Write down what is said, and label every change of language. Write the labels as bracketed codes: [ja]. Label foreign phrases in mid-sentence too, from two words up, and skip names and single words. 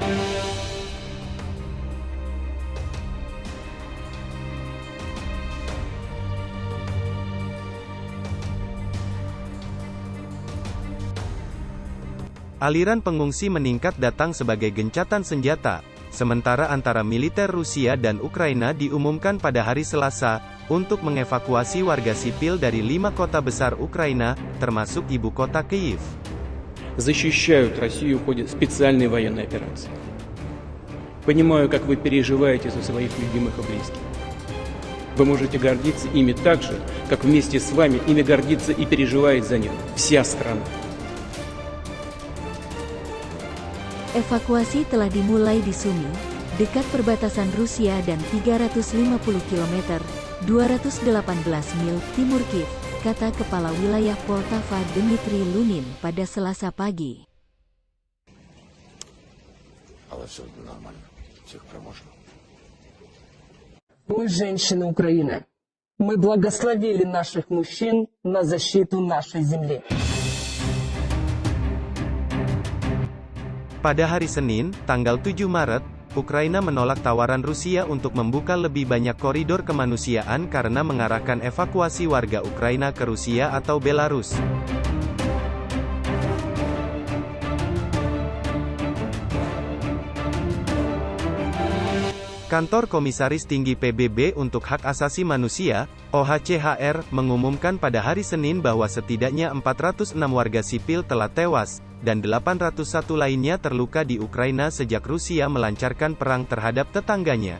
[id] Aliran pengungsi meningkat datang sebagai gencatan senjata, sementara antara militer Rusia dan Ukraina diumumkan pada hari Selasa, untuk mengevakuasi warga sipil dari 5 kota besar Ukraina, termasuk ibu kota Kyiv. [ru] Защищают Россию в ходе специальной военной операции. Понимаю, как вы переживаете за своих любимых и близких. Вы можете гордиться ими так же, как вместе с вами ими гордится и переживает за них вся страна. [id] Evakuasi telah dimulai di Sumy, dekat perbatasan Rusia dan 350 km, 218 mil, timur Kiev, kata Kepala Wilayah Poltava Dmitry Lunin pada Selasa pagi. [ru] Мы женщины Украины. Мы благословили наших мужчин на защиту нашей земли. [id] Pada hari Senin, tanggal 7 Maret, Ukraina menolak tawaran Rusia untuk membuka lebih banyak koridor kemanusiaan karena mengarahkan evakuasi warga Ukraina ke Rusia atau Belarus. Kantor Komisaris Tinggi PBB untuk Hak Asasi Manusia, OHCHR, mengumumkan pada hari Senin bahwa setidaknya 406 warga sipil telah tewas, dan 801 lainnya terluka di Ukraina sejak Rusia melancarkan perang terhadap tetangganya.